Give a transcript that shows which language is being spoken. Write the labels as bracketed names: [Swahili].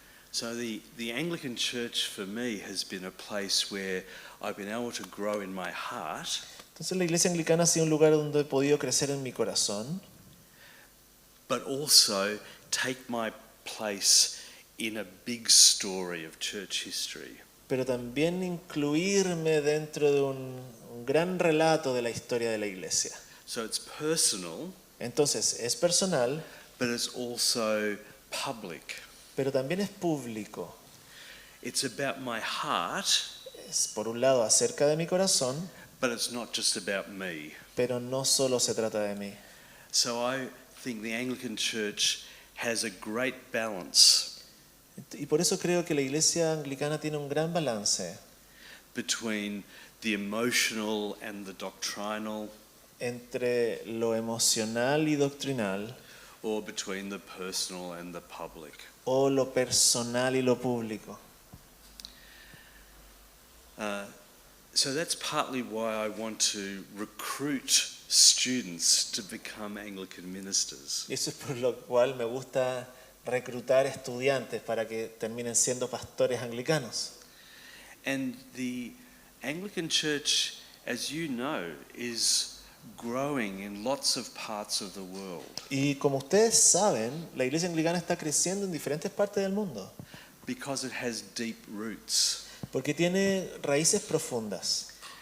[English] So the Anglican church for me has been a place where I've been able to grow in my heart, [Spanish] Entonces la iglesia anglicana ha sido un lugar donde he podido crecer en mi corazón, [English] but also take my place in a big story of church history. [Spanish] pero también incluirme dentro de un gran relato de la historia de la iglesia. [English] So it's personal, [Spanish] Entonces es personal, [English] but it's also public. [Spanish] pero también es público. [English] It's about my heart, [Spanish] Es por un lado acerca de mi corazón, [English] but it's not just about me. [Spanish] pero no solo se trata de mí. [English] So I think the Anglican Church has a great balance [Spanish] Y por eso creo que la iglesia anglicana tiene un gran balance [English] between the emotional and the doctrinal, [Spanish] entre lo emocional y doctrinal, [English] or between the personal and the public. [Spanish] o lo personal y lo público. [English] So that's partly why I want to recruit students to become Anglican ministers. [Spanish] Y eso es por lo cual me gusta reclutar estudiantes para que terminen siendo pastores anglicanos. [English] And the Anglican Church, as you know, is growing in lots of parts of the world [Spanish] Y como ustedes saben, la iglesia anglicana está creciendo en diferentes partes del mundo, [English] because it has deep roots. [Spanish] porque tiene raíces profundas.